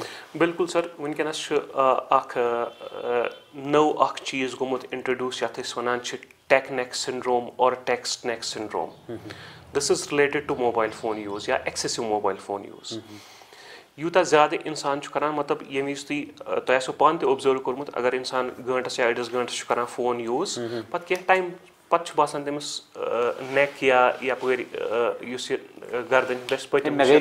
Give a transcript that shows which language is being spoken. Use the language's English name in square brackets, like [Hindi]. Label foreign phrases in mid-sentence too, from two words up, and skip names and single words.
[Kashmiri] بِلکُل سر وٕنکیٚنس چھُ اکھ نوٚو اکھ چیٖز گوٚمُت اِنٹرڈیوٗس یَتھ أسۍ وَنان چھِ [English] tech neck syndrome [Kashmiri] اور [English] text neck syndrome. this is related to mobile phone use یا excessive mobile phone use. [Kashmiri] یوٗتاہ زیادٕ اِنسان چھُ کران مطلب ییٚمہِ وِزِ تۄہہِ آسیو پانہٕ تہِ اوبزٔرو کوٚرمُت اگر اِنسان گٲنٛٹَس یا أڑِس گٲنٛٹَس چھُ کران [English] phone use [Kashmiri] پَتہٕ کینٛہہ ٹایم پَتہٕ چھُ باسان تٔمِس نیک یا یَپٲرۍ یُس یہِ گردن دٔچھ پٔتِم